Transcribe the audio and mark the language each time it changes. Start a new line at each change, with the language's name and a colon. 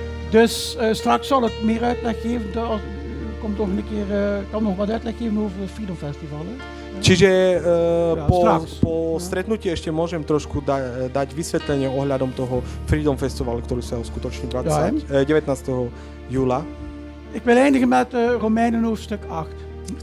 Dutch: Dus straks zal ik meer uitleg geven. Er komt nog een keer, kan nog wat uitleg geven over het Freedom Festival. Hè?
Slovak: Čiže
Dutch: straks.
Slovak: po stretnutí ešte môžem trošku dať vysvetlenie ohľadom toho Freedom Festivalu, ktorý sa uskutoční 19. júla.
Dutch: Ik wil eindigen met Romeinen hoofdstuk 8.